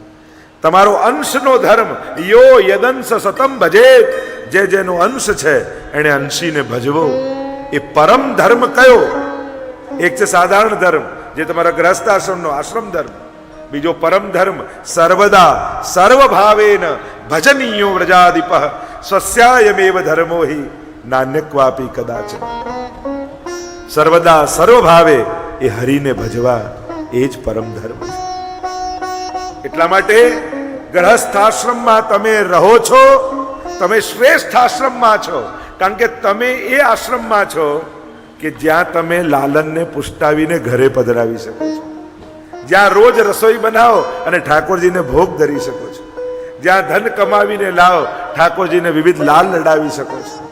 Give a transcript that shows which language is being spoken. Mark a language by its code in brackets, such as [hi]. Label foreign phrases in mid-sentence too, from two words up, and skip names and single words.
[gu] તમારો અંશનો ધર્મ, [sa] યો યદંશ સતમ ભજેત, [gu] જે જેનો અંશ છે એને અંશીને ભજવો. એ પરમ ધર્મ કયો? એક છે સાધારણ ધર્મ, જે તમારા ગ્રહસ્થાશ્રમનો આશ્રમ ધર્મ. બીજો પરમ ધર્મ, [sa] સર્વદા સર્વભાવેન ભજનીયો વ્રજાધિપ સ્વસ્યાયમેવ ધર્મો હિ નાન્યક્વાપી કદાચ. [gu] સર્વદા સર્વભાવે એ હરિને ભજવા, એ જ પરમ ધર્મ છે. એટલા માટે ગ્રહસ્થાશ્રમમાં તમે રહો છો, તમે શ્રેષ્ઠ આશ્રમમાં છો. કારણ કે તમે એ આશ્રમમાં છો કે જ્યાં તમે લાલનને પુષ્ટાવીને ઘરે પધરાવી શકો છો, જ્યાં રોજ રસોઈ બનાવો અને ઠાકોરજીને ભોગ ધરી શકો છો, જ્યાં ધન કમાવીને લાવો, ઠાકોરજીને વિવિધ લાલ લડાવી શકો છો.